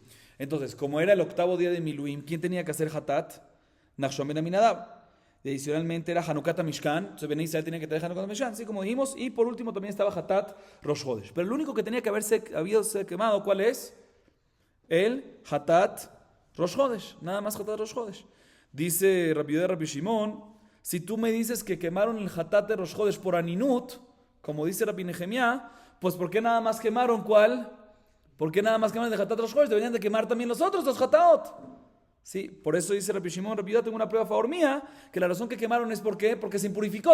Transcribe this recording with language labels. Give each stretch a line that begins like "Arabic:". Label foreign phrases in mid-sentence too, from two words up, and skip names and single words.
Spanish: Entonces, como era el octavo día de Miluim, ¿quién tenía que hacer hatat? Nachshon ben Aminadab. Y adicionalmente era
Hebrew: חנוכת משכן.
Spanish: Entonces Bnei Israel tenía que traer
Hebrew: חנוכת משכן,
Spanish: sí, como dijimos. Y por último también estaba
Hebrew: חטאת ראש חודש.
Spanish: Pero el único que tenía que haberse quemado, ¿cuál es? El
Hebrew: חטאת ראש חודש.
Spanish: Nada más
Hebrew: חטאת ראש חודש.
Spanish: Dice Rabbi Yehuda y Rabbi Shimon, si tú me dices que quemaron el hatat de
Hebrew: ראש חודש
Spanish: por aninut, como dice Rabbi Nehemia, pues ¿por qué nada más quemaron cuál? ¿Por qué nada más quemaron el
Hebrew: חטאת ראש חודש?
Spanish: Deberían de quemar también los otros, los hataot. Sí, por eso dice Rabbi Shimon, Rabbi Yehuda, tengo una prueba a favor mía, que la razón que quemaron es porque se impurificó.